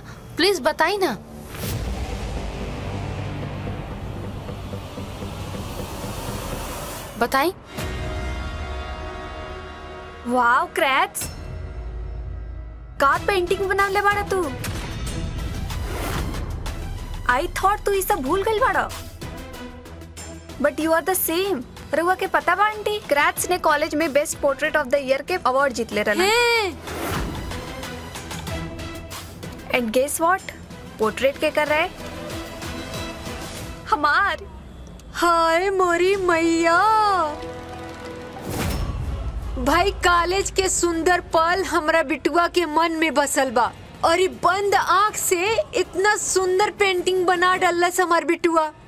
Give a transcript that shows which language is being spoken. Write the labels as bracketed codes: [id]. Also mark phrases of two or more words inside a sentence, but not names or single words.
[bho] प्लीज बताई ना। बताई। वाव क्रैक्स, का पेंटिंग बना ले बाड़ा तू। [en] I thought [bho] तू ये सब भूल गई बाड़ा, [en] but you are the same. [bho] रहुआ के पता बा आंटी, क्रैक्स ने कॉलेज में [en] best portrait of the year [bho] के अवार्ड जीत ले रहा। [en] and guess what, [bho] पोर्ट्रेट के कर रहे हमार। हाय मोरी मैया, भाई कॉलेज के सुंदर पल हमरा बिटुआ के मन में बसल बा, और ये बंद आँख से इतना सुंदर पेंटिंग बना डालस हमार बिटुआ।